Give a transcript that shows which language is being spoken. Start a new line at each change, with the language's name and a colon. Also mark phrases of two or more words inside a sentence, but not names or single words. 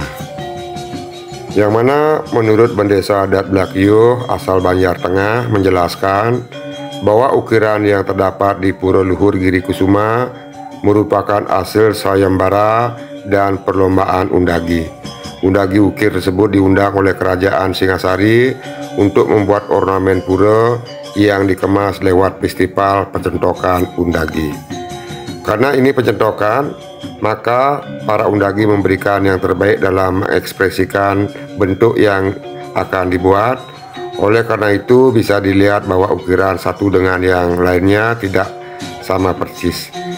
Indonesian: Yang mana menurut Bendesa Adat Blakio asal Banjar Tengah menjelaskan bahwa ukiran yang terdapat di Pura Luhur Giri Kusuma merupakan hasil sayembara dan perlombaan undagi. Undagi ukir tersebut diundang oleh Kerajaan Singasari untuk membuat ornamen pura yang dikemas lewat festival pencentokan undagi. Karena ini pencentokan, maka para undagi memberikan yang terbaik dalam mengekspresikan bentuk yang akan dibuat. Oleh karena itu bisa dilihat bahwa ukiran satu dengan yang lainnya tidak sama persis.